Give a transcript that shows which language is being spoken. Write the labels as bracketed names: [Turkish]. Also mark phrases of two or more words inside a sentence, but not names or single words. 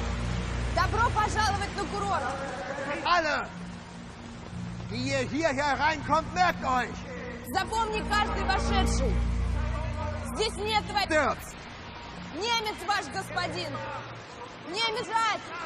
[Russian] Добро пожаловать на курорт. [German] Alle, die ihr hier hereinkommt, merkt euch. [Russian] Запомни каждый вошедший. Здесь нет твоих... Немец, ваш господин. Не бежать.